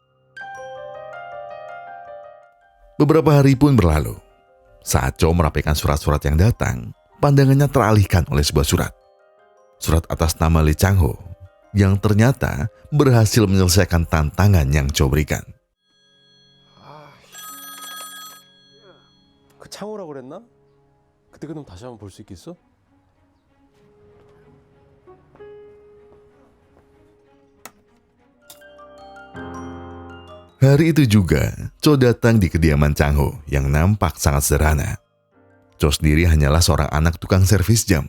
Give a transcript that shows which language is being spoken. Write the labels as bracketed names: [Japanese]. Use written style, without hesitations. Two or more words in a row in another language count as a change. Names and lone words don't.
[Indonesian] Beberapa hari pun berlalu. Saat Cho merapikan surat-surat yang datang, pandangannya teralihkan oleh sebuah surat. Surat atas nama Lee Chang-ho yang ternyata berhasil menyelesaikan tantangan yang Cho berikan. [Korean] 그 창호라고 그랬나? 그때 그럼 다시 한번 볼 수 있겠어? [Indonesian] Hari itu juga, Cho datang di kediaman Chang Ho yang nampak sangat sederhana. Cho sendiri hanyalah seorang anak tukang servis jam.